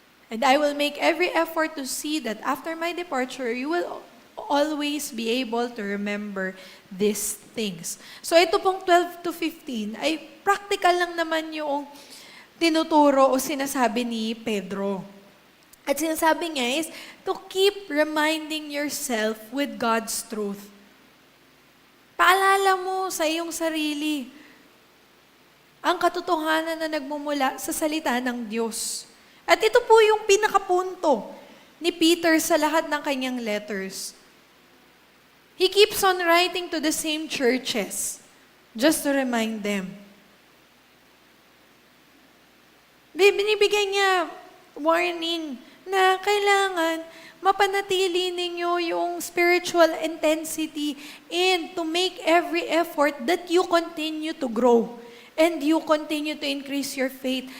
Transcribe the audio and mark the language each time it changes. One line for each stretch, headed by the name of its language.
English: And I will make every effort to see that after my departure, you will always be able to remember these things.
Filipino: So ito pong 12 to 15 ay practical lang naman yung tinuturo o sinasabi ni Pedro. At sinasabi niya
English: is to keep reminding yourself with God's truth.
Filipino: Paalala mo sa iyong sarili ang katotohanan na nagmumula sa salita ng Diyos. At ito po yung pinakapunto ni Peter sa lahat ng kanyang letters.
English: He keeps on writing to the same churches just to remind them.
Filipino: Binibigay niya warning na kailangan mapanatili ninyo yung
English: spiritual intensity and to make every effort that you continue to grow and you continue to increase your faith.